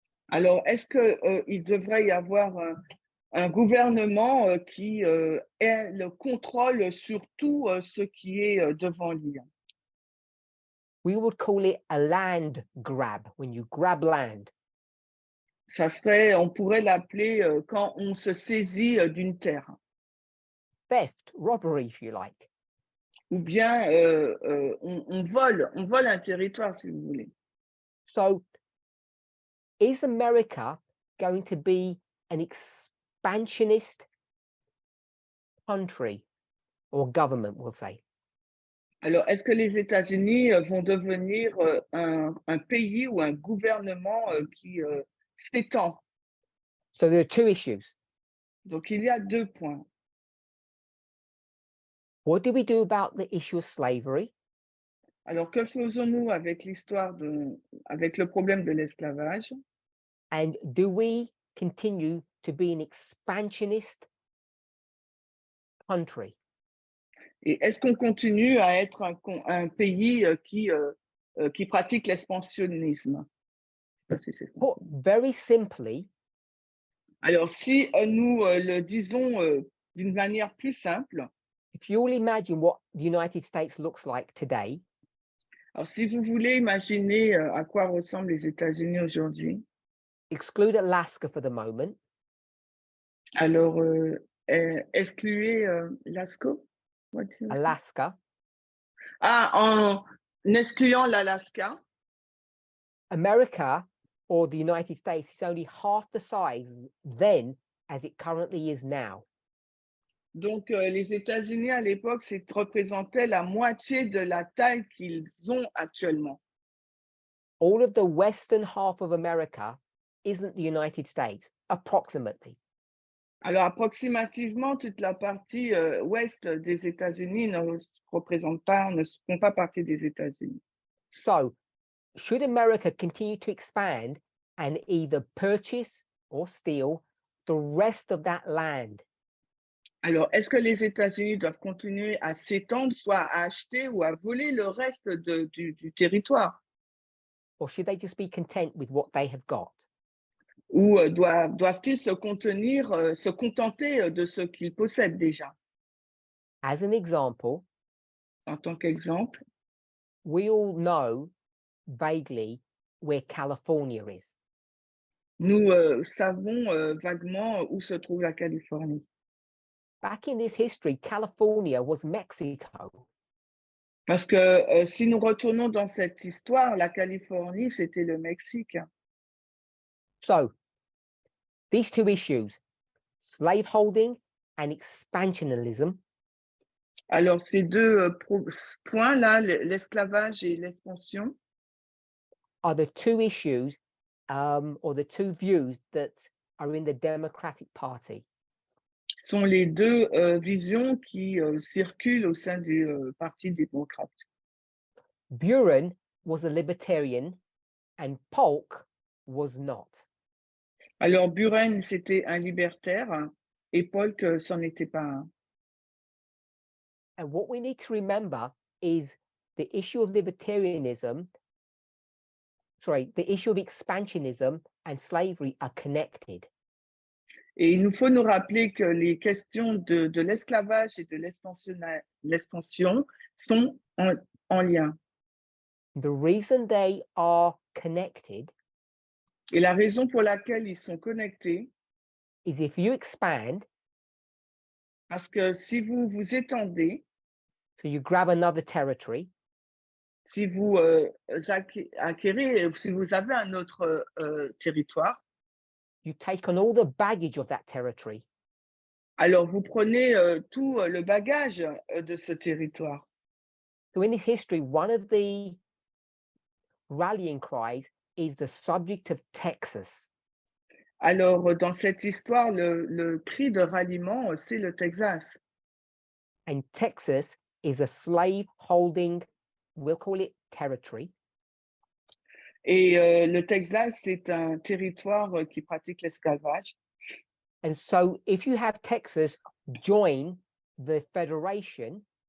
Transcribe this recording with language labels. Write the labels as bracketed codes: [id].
[fr] Alors, est-ce qu'il devrait y avoir un gouvernement qui ait le contrôle sur tout ce qui est devant lui? [en] We would call it a land grab, when you grab land. [fr] Ça serait, on pourrait l'appeler quand on se saisit d'une terre, [en] Theft, robbery, if you like. [fr] ou bien on vole un territoire, si vous voulez. [en] So, is America going to be an expansionist country or government, we'll say? [fr] Alors, est-ce que les États-Unis vont devenir un pays ou un gouvernement qui s'étend? [en] So there are two issues. [fr] Donc, il y a deux points. [en] What do we do about the issue of slavery? [fr] Alors, que faisons-nous avec avec le problème de l'esclavage? [en] And do we continue to be an expansionist country? [fr] Et est-ce qu'on continue à être un pays qui pratique l'expansionnisme? [en] Put very simply, [fr] Alors, si nous le disons d'une manière plus simple, [en] if you all imagine what the United States looks like today, [fr] alors si vous voulez imaginer à quoi ressemblent les États-Unis aujourd'hui, [en] exclude Alaska for the moment, [fr] alors excluez l'ASCO? [en] Alaska, [fr] En excluant l'Alaska, [en] America or the United States is only half the size then as it currently is now. [fr] donc les États-Unis à l'époque, représentaient la moitié de la taille qu'ils ont actuellement. [en] All of the western half of America isn't the United States, approximately. [fr] Alors, approximativement, toute la partie ouest des États-Unis ne font pas partie des États-Unis. [en] So, should America continue to expand and either purchase or steal the rest of that land? [fr] Alors, est-ce que les États-Unis doivent continuer à s'étendre, soit à acheter ou à voler le reste du territoire? [en] Or should they just be content with what they have got? [fr] Ou doivent-ils se contenter de ce qu'ils possèdent déjà? [en] As an example, [fr] En tant qu'exemple, [en] we all know vaguely where California is. [fr] nous savons vaguement où se trouve la Californie. [en] Back in this history, California was Mexico. [fr] Parce que si nous retournons dans cette histoire, la Californie, c'était le Mexique. [en] So, these two issues, slaveholding and expansionism, [fr] Alors, ces deux points-là, l'esclavage et l'expansion, [en] are the two issues or the two views that are in the Democratic Party. [fr] sont les deux visions qui circulent au sein du Parti démocrate. [en] Buren was a libertarian and Polk was not. [fr] Alors, Buren, c'était un libertaire et Polk, c'en était pas un. [en] And what we need to remember is the issue of libertarianism, the issue of expansionism and slavery are connected. [fr] Et il nous faut nous rappeler que les questions de l'esclavage et de l'expansion sont en lien. [en] The reason they are connected [fr] Et la raison pour laquelle ils sont connectés, [en] is if you expand, [fr] parce que si vous vous étendez, [en] so you grab another territory, [fr] si vous acquérez, si vous avez un autre territoire, [en] you take on all the baggage of that territory. [fr] alors vous prenez tout le bagage de ce territoire. [en] So in this history, one of the rallying cries is the subject of Texas. [fr] Alors, dans cette histoire, le prix de ralliement, c'est le Texas. [en] And Texas is a slave-holding, we'll call it territory. [fr] Et le Texas, c'est un territoire qui pratique l'esclavage. [en] And so if you have Texas join the federation,